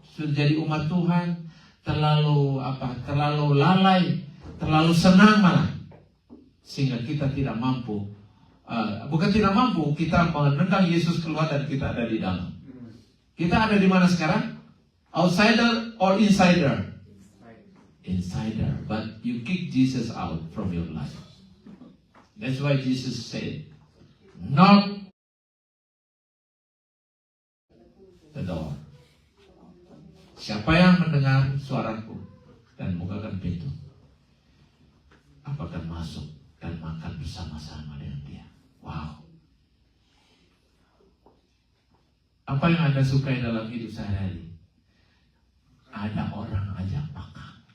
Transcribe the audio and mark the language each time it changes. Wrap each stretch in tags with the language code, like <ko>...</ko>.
<id>Sudah jadi umat Tuhan, terlalu lalai, terlalu senang malah. Sehingga kita tidak mampu. Bukan tidak mampu, kita menendang Yesus keluar dan kita ada di dalam. Kita ada di mana sekarang?</id> <en>Outsider or insider? Insider. But you kick Jesus out from your life. That's why Jesus said, knock the door.</en> <id>Siapa yang mendengar suaraku dan bukakan pintu, aku akan masuk dan makan bersama-sama dengan dia. Wow. Apa yang Anda sukai dalam hidup sehari-hari? Ada orang ajak makan.</id>